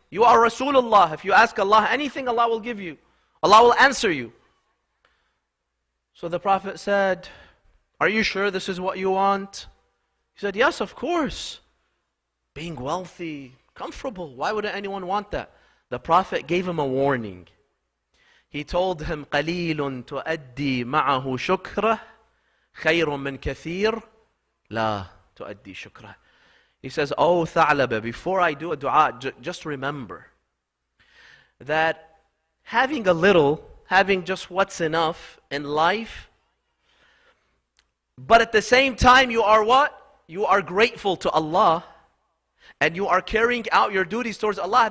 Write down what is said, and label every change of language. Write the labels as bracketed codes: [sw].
[en] You are Rasulullah. If you ask Allah anything, Allah will give you. Allah will answer you. So the Prophet said, are you sure this is what you want? He said, yes, of course. Being wealthy, comfortable, why would anyone want that? The Prophet gave him a warning. He told him, [ar] قَلِيلٌ تُؤَدِّي مَعَهُ شُكْرَهُ خَيْرٌ مِّن كَثِيرٍ لَا تُؤَدِّي شُكْرَهُ. [en] He says, oh Tha'laba, before I do a dua, just remember that having a little, having just what's enough in life, but at the same time you are what? You are grateful to Allah and you are carrying out your duties towards Allah.